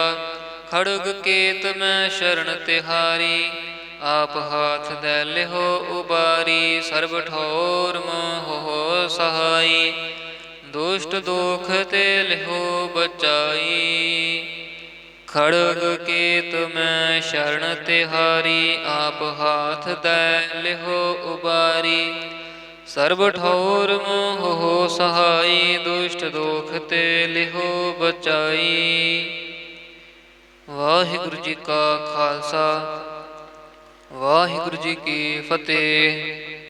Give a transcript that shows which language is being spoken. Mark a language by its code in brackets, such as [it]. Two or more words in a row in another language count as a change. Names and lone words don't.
[bra] खड़ग केत में शरण तिहारी, आप हाथ दे लिहो उबारी। सर्ब ठौर मोह सहाई, दुष्ट दोख ते लिहो बचाई। ਖੜਗ ਕੇਤ ਮੈਂ ਸ਼ਰਨ ਤਿਹਾਰੀ, ਆਪ ਹਾਥ ਦੈ ਲਿਹੋ ਉਬਾਰੀ। ਸਰਬ ਠੌਰ ਮੋਹ ਸਹਾਈ, ਦੁਸ਼ਟ ਦੋਖ ਤੇ ਲਿਹੋ ਬਚਾਈ। [pa] ਵਾਹਿਗੁਰੂ ਜੀ ਕਾ ਖਾਲਸਾ, ਵਾਹਿਗੁਰੂ ਜੀ ਕੀ ਫਤਿਹ।